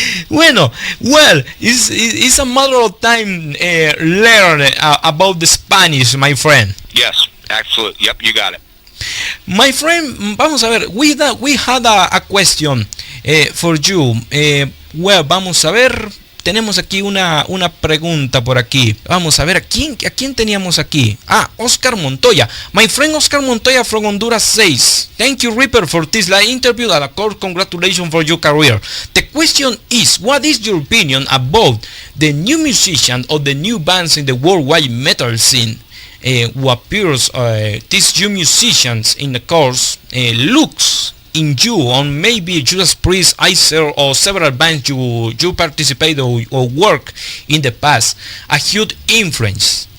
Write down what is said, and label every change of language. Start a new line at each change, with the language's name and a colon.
English: well, it's a matter of time learn about the Spanish, my friend. Yes, absolutely. Yep, you got it. My friend,
Spanish: vamos a ver,
English: we had a question for you.
Spanish: Well, vamos a ver, tenemos aquí una pregunta por aquí. Vamos a ver, ¿a quién teníamos aquí? Oscar Montoya.
English: My friend Oscar Montoya from Honduras says, thank you, Reaper, for this live interview and of course, congratulations for your career. The question is, what is your opinion about the new musicians or the new bands in the worldwide metal scene? Who appears, these new musicians in the course, looks in you on maybe Judas Priest, Icer, or several bands you participate or work in the past, a huge influence.